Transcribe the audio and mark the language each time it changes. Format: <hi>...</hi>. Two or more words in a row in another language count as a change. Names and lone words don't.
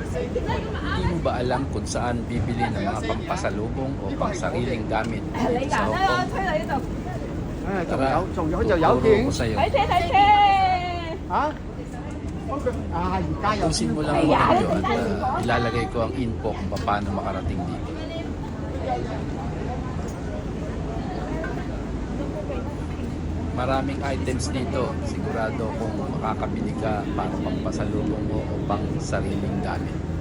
<tl>Hindi mo ba alam kung saan bibili ng mga pampasalubong o pangsariling gamit sa Hong Kong?</tl> <yue>仲有就有</yue> <tl>Tuturo ko sa'yo.</tl> <yue>睇車睇車。嚇？而家有</yue> <tl>Pusin mo lang ang video at ilalagay ko ang info kung paano makarating dito. Maraming items dito. Sigurado kung makakabili ka para pampasalubong mo o pang sariling gamit.</tl>